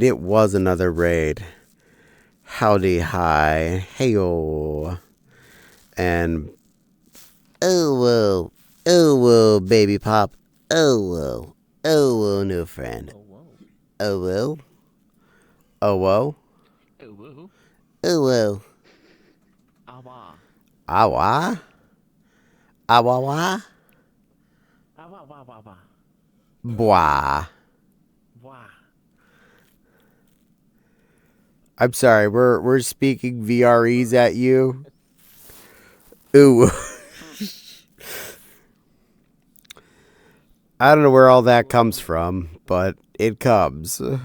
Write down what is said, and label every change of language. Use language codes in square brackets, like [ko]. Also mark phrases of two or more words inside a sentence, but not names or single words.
[en] It was another raid. Howdy, hi. Heyo. And whoa, baby pop. Oh, whoa, new friend. Oh, whoa. Oh, whoa. Oh, whoa. Oh, whoa. Awa. Awa? Awawa? Awa, wa, wa, wa. Bwah. Wah. I'm sorry, we're speaking VREs at you. Ooh. I don't know where all that comes from, but it comes.